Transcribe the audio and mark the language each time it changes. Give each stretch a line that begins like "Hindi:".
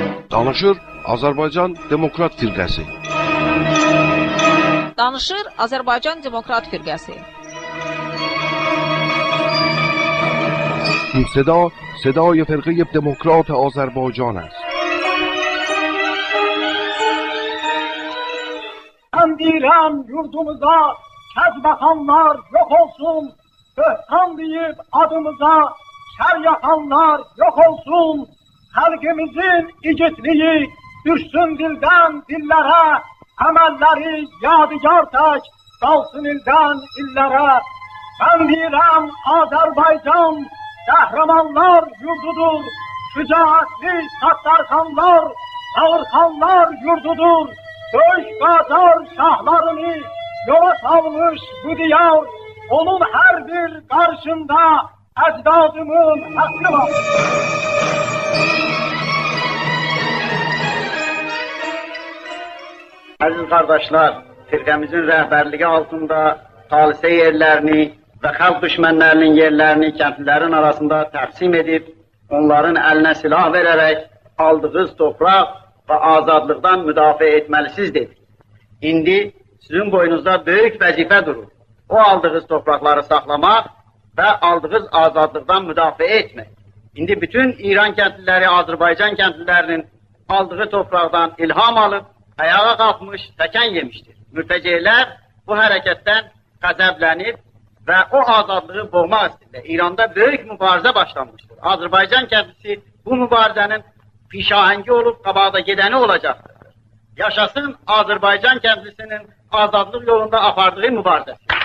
Azerbaijani: Danışır Azərbaycan Demokrat Firqəsi. Danışır Azərbaycan Demokrat Firqəsi.
Persian: این صدای فرقه دموکرات آذربایجان است.
Azerbaijani: Ben deyirəm yurdumuza kəzbəxanlar yox olsun, böhtan deyib adımıza şər yapanlar yox olsun, xalqimizin igidliyi düşsün dildən dillərə, əməlləri yadigar tək qalsın ildən illərə. Ben deyirəm Azərbaycan qəhrəmanlar yurdudur, şücaətli Səttarxanlar, Ağırxanlar yurdudur. Döyüş qazar şahlarını yola salmış bu diyar, onun her bir karşında ecdadımın hakkı var. Aziz kardeşler, firqəmizin rəhbərliyi altında talisə yerlərini və xalq düşmənlərinin yerlərini kəndlilərin arasında təqsim edib, onların əlinə silah verərək aldığınız torpaq və azadlıqdan müdafiə etməlisiniz dedi. İndi sizin boynunuzda böyük vəzifə durur. O aldığınız torpaqları saxlamaq və aldığınız azadlıqdan müdafiə etmək. İndi bütün İran kəndliləri, Azərbaycan kəndlilərinin aldığı torpaqdan ilham alıb, ayağa qalxmış, təkən yemişdir. Mürtəceylər bu hərəkətdən qəzəblənib və o azadlığı boğmaq istəyirlər. İranda böyük mübarizə başlanmışdır. Azərbaycan kəndlisi bu mübarizənin pişahengi olup kabağda gideni olacaktır. Yaşasın Azerbaycan kendisinin azadlık yolunda apardığı mübarek.